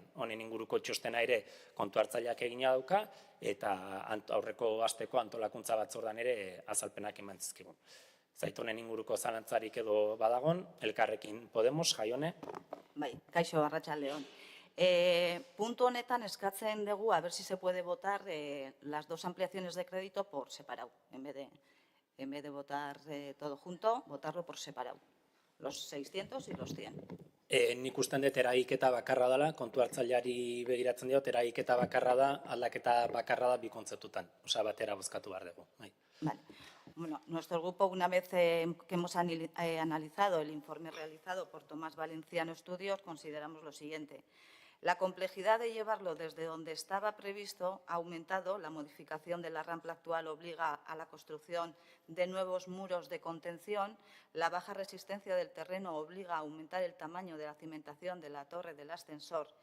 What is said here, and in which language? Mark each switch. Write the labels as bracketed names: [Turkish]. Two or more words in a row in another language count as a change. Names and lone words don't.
[Basque] Honen inguruko txostena ere kontu hartzaileak egina dauka, eta aurreko asteko antolakuntza batzordan ere azalpenak eman zizkigun. Zaitonen inguruko zalantzarik edo badagon, Elkarrekin Podemos, Jaione. Bai, kaixo, arratsaldeon. Punto honetan eskatzen dugu, [Spanish] a ver si se puede votar las dos ampliaciones de crédito por separado, en vez de votar todo junto, votarlo por separado. Los 600 y los 100. [Basque] Nik usten dut eragiketa bakarra dela, kontu hartzaileari begiratzen diot, eragiketa bakarra da, aldaketa bakarra da bi kontzeptutan. Osea, batera bozkatu behar dugu. Vale. [Spanish] Bueno, nuestro grupo, una vez que hemos analizado el informe realizado por Tomás Valenciano Estudios, consideramos lo siguiente. La complejidad de llevarlo desde donde estaba previsto ha aumentado, la modificación de la rampa actual obliga a la construcción de nuevos muros de contención, la baja resistencia del terreno obliga a aumentar el tamaño de la cimentación de la torre del ascensor.